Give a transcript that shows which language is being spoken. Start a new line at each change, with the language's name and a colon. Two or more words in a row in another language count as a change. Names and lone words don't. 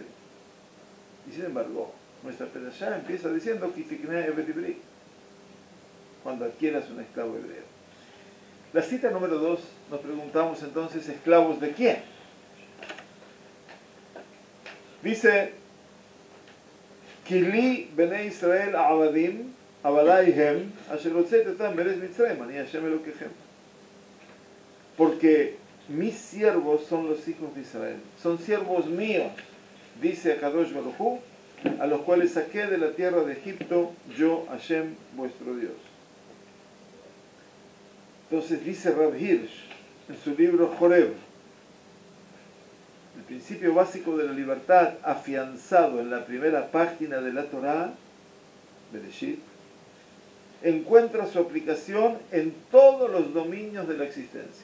Spanish: Y sin embargo, nuestra perashá empieza diciendo cuando adquieras un esclavo hebreo. La cita número 2, nos preguntamos entonces, ¿esclavos de quién? Dice,
Hebrew: כי לי בני ישראל עבדים, עבדי הם, אשר הוצאתי אותם מארץ מצרים, אני השם אלהיכם.
Spanish: Porque mis siervos son los hijos de Israel, son siervos míos, dice
Hebrew: הקדוש ברוך הוא,
Spanish: a los cuales saqué de la tierra de Egipto, yo, Hashem, vuestro Dios. Entonces dice Rav Hirsch en su libro Joreb, el principio básico de la libertad afianzado en la primera página de la Torá, Bereshit, encuentra su aplicación en todos los dominios de la existencia.